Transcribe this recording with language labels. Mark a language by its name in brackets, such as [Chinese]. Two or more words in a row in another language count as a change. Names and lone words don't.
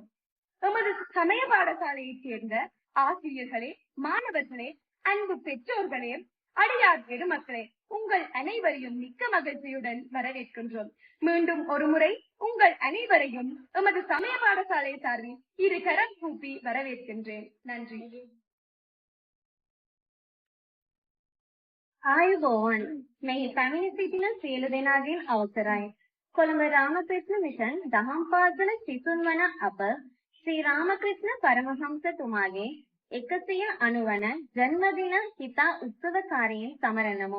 [Tamil] எமது சமய பாடசாலையைச் சேர்ந்த ஆசிரியர்களே, மாணவர்களே, அன்பு பெற்றோர்களே, அடியார் பெருமக்களே, உங்கள் அனைவரையும் மிக்க மகிழ்ச்சியுடன் வரவேற்கின்றோம். மீண்டும் ஒரு முறை உங்கள் அனைவரையும் எமது சமய பாடசாலை சார்பில் இரு கரம் கூப்பி வரவேற்கின்றேன். நன்றி. [Sinhala] ආයුබෝවන් මෙහි පැමිණ සිටින සියලු දෙනාගෙන් අවසරයි. කොළඹ රාමකෘෂ්ණ මිෂන් දහම් පාසල සිසුන් වන අප ශ්‍රී රාමකෘෂ්ණ පරමහංසතුමාගේ 190 වන ජන්මදින හිතා උත්සවකාරයෙන් සමරනමු.